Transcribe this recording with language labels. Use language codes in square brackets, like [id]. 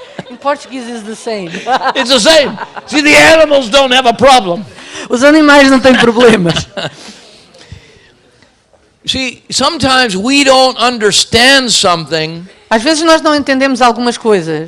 [en] In Portuguese is the same. It's the same. See, the animals don't have a problem. [pt] Os animais não têm problemas. [en] See, sometimes we don't understand something [pt] Às vezes nós não entendemos algumas coisas